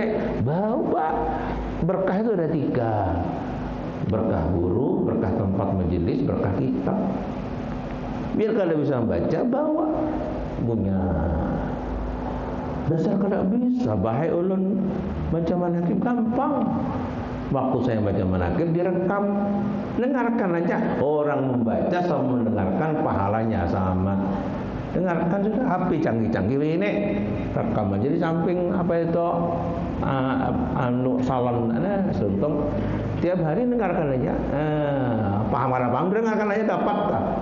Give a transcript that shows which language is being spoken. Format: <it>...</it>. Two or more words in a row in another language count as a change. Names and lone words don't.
<id>Bawa berkah itu ada 3. Berkah guru, berkah tempat majelis, berkah kitab. Biar kalian bisa membaca, bawa punya.</id> <bjn>Dasar kada bisa, bahaya ulun baca manakib gampang.</bjn> <id>Waktu saya baca manakib direkam, dengarkan aja. Orang membaca sama mendengarkan pahalanya sama. Dengarkan sudah HP canggih-canggih ini rekam aja di samping apa itu salon suntung tiap hari dengarkan aja paham dengarkan aja dapat tak?</id>